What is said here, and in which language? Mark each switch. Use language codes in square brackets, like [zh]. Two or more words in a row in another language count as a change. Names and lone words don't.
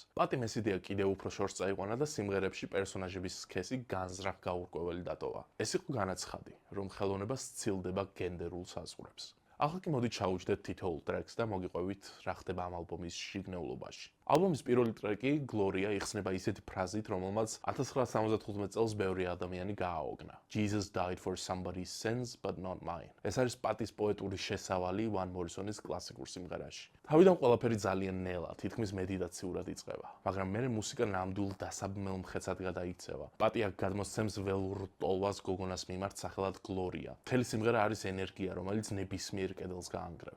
[ka] პატიმ ეს იდეა კიდევ უფრო შორს წაიყვანა და სიმღერებში პერსონაჟების სქესი განზრახ გაურკვეველი დატოვა. ეს იყო განაცხადი, რომ ხელოვნება სცილდება გენდერულ საზღვრებს. ახლა კი მოდით ჩაუჯდეთ თითოეულ ტრეკს და მოგიყვებით რა ხდება ამ ალბომის შიგნეულობაში. ალბომის პირველი ტრეკი Gloria იხსნება ისეთი ფრაზით, რომელმაც 1975 წელს ბევრი ადამიანი გააოგნა. [en] Jesus died for somebody's sins, but not mine. [ka] ეს არის პატის პოეტური შესავალი ვან მორისონის კლასიკურ სიმღერაში. თავიდან ყველაფერი ძალიან ნელა, თითქმის მედიტაციურად იწყება, მაგრამ მერე მუსიკა ნამდვილ დასაბმელ მხეცად გადაიქცევა. პატი აქ გადმოსცემს ველურ ტოლვას გოგონას მიმართ სახელად Gloria. მთელი სიმღერა არის ენერგია, რომელიც ნებისმიერ კედელს გაანგრევს.